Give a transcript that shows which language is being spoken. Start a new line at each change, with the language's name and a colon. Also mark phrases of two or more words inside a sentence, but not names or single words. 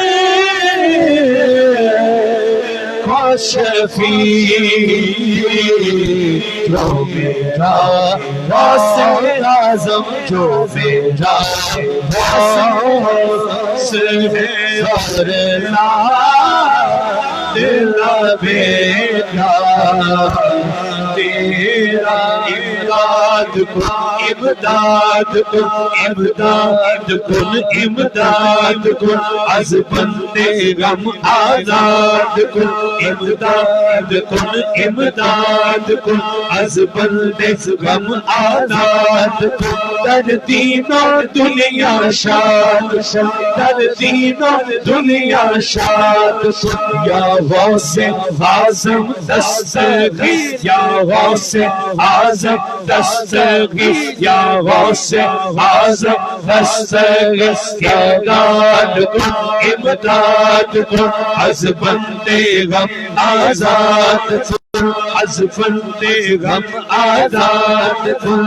Urdu: کو شفیع جو میرا غوث اعظم جو میرا غوث ہے تیرا بیٹا
Persian: تیرا امداد کن امداد کن امداد کن امداد کن از بندے غم آزاد کن امداد کن امداد کن از بندے غم آزاد کن در دین و دنیا شاد در دین و دنیا شاد یا غوث اعظم دستگیر یا غوث اعظم دستگیر یا غوث اعظم دستگیر امداد کن امداد کن از بندے غم آزاد از بندے غم آزاد کن